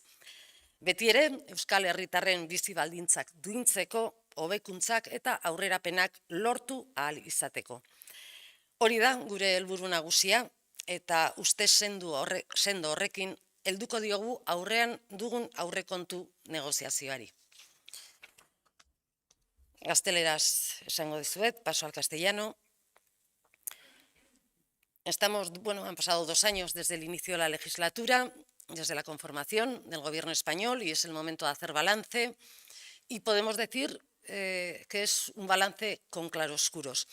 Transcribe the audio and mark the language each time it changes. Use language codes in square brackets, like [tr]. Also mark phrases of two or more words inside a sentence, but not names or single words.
[eu] Beti ere, Euskal Herritarren bizi baldintzak duintzeko, hobekuntzak eta aurrerapenak lortu ahal izateko. Hori da gure helburu nagusia eta uste sendo horrekin helduko diogu aurrean dugun aurrekontu negoziazioari. Gazteleraz esango dizuet, [es] paso al castellano. Han pasado 2 años desde el inicio de la legislatura, desde la conformación del gobierno español, y es el momento de hacer balance, y podemos decir que es un balance con claroscuros.